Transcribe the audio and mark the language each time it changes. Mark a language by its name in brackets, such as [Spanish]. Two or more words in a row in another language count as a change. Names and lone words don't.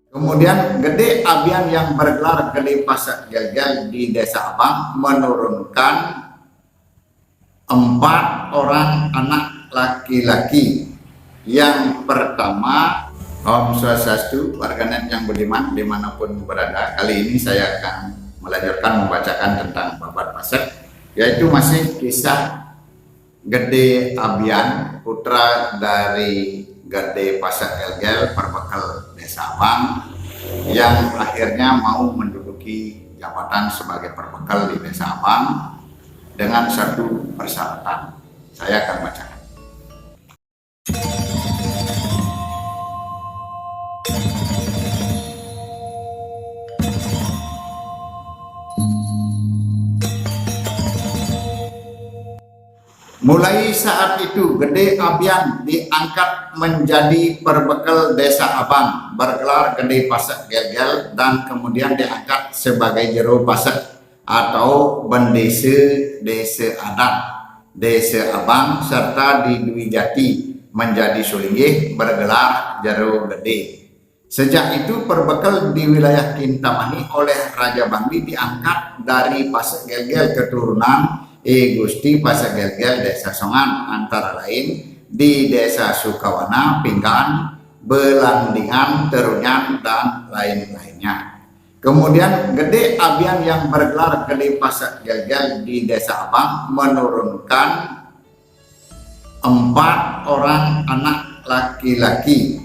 [Indonesian] Kemudian Gede Abian yang bergelar Gede Pasak Gel-Gel di Desa Abang menurunkan 4 orang anak laki-laki. Yang pertama, Om Swastiastu, warganet yang budiman dimanapun berada. Kali ini saya akan melanjutkan membacakan tentang Babat Pasak, yaitu masih kisah Gede Abian, putra dari Gede Pasak Gel-Gel perbekal Desa Abang, yang akhirnya mau menduduki jabatan sebagai perbekal di Desa Abang dengan satu persyaratan. Saya akan bacakan. Mulai saat itu Gede Abian diangkat menjadi perbekal Desa Abang bergelar Gede Pasak Gel-Gel, dan kemudian diangkat sebagai jero pasak atau bendese desa adat Desa Abang, serta di Dwi Jati menjadi sulinggih bergelar jero gede. Sejak itu perbekal di wilayah Kintamani oleh Raja Bangli diangkat dari Pasak Gel-Gel keturunan Gusti Pasak Gel-Gel Desa Songan, antara lain di Desa Sukawana, Pinggan, Belandingan, Terunyan, dan lain-lainnya. Kemudian Gede Abian yang bergelar Gede Pasak Gel-Gel di Desa Abang menurunkan 4 orang anak laki-laki.